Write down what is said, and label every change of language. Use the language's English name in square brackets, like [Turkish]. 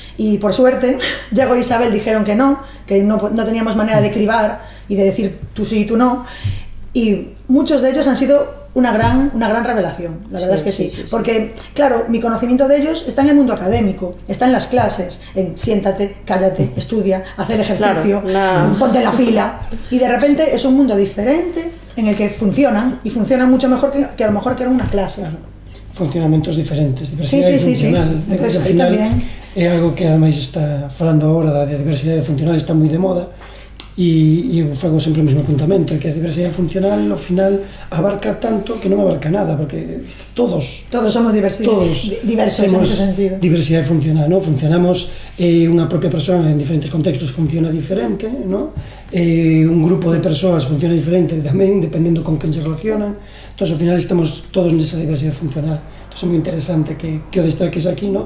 [Spanish] Y por suerte, Yago e Isabel dijeron que no teníamos manera de cribar y de decir tú sí y tú no, y muchos de ellos han sido una gran revelación, la verdad es que sí, porque claro, mi conocimiento de ellos está en el mundo académico, está en las clases, en siéntate, cállate, estudia, haz el ejercicio, ponte en la fila, y de repente es un mundo diferente en el que funcionan, y funcionan mucho mejor que a lo mejor que en una clase. [Galician] Funcionamentos diferentes, diversidade funcional. [Spanish] Entonces, [Galician] ao final é algo que ademais está falando agora da diversidade funcional, está moi de moda, e eu fago sempre o mesmo apuntamento, que a diversidade funcional ao final abarca tanto que non abarca nada, porque todos [Spanish] somos diversos en ese sentido. [Galician] Diversidade funcional, ¿no? Funcionamos, unha propia persoa en diferentes contextos funciona diferente, ¿no? Un grupo de persoas funciona diferente tamén, dependendo con quen se relacionan. Entón, ao final estamos todos nesa diversidade funcional. Entón, é moi interesante que o destaques aquí, ¿no?